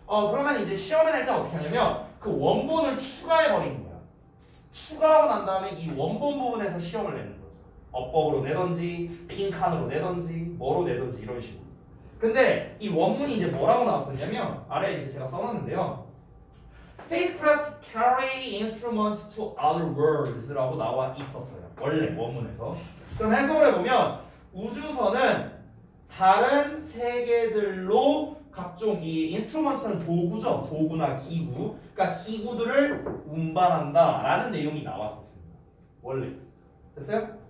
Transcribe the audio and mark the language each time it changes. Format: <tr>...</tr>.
<ko>그러면 이제 시험에 낼 때 어떻게 하냐면 그 원본을 추가해 버리는 거야. 추가하고 난 다음에 이 원본 부분에서 시험을 내는 거죠. 어법으로 내던지 빈칸으로 내던지 뭐로 내던지 이런 식으로. 근데 이 원문이 이제 뭐라고 나왔었냐면 아래에 이제 제가 써놨는데요.</ko> <en>Spacecraft carry instruments to other worlds라고</en> <ko>나와 있었어요. 원래 원문에서. 그럼 해석을 해보면 우주선은 다른 세계들로 각종 이 인스트루먼트는 도구죠. 도구나 기구. 그러니까 기구들을 운반한다라는 내용이 나왔었습니다. 원래. 됐어요?</ko>